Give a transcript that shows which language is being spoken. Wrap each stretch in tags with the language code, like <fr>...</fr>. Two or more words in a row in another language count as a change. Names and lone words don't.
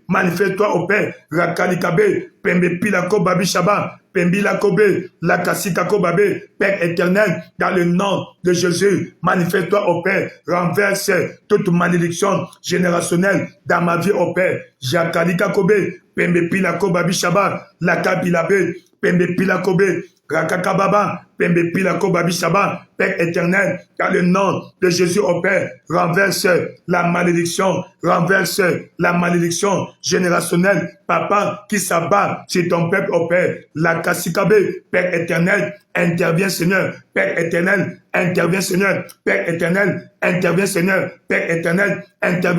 <fr>Manifeste-toi, au Père. Rakalikabe, Pembe Pilako Babi Shaba, Pembila Kobe, Lakasika Kobabe, Père éternel, dans le nom de Jésus. Manifeste-toi, au Père. Renverse toute malédiction générationnelle dans ma vie, au Père. Jakalika Kobe, Pembe Pilako Babi Shaba, Lakabilabe, Pembe Pilakobe, Rakakababa, Pembe Pilako Babi Shaba, Père éternel, dans le nom de Jésus, au Père, renverse la malédiction générationnelle, papa, qui s'abat sur ton peuple, au Père, la Kasikabe, Père éternel, interviens, Seigneur, Père éternel, interviens, Seigneur, Père éternel, interviens, Seigneur, Père éternel, interviens,</fr>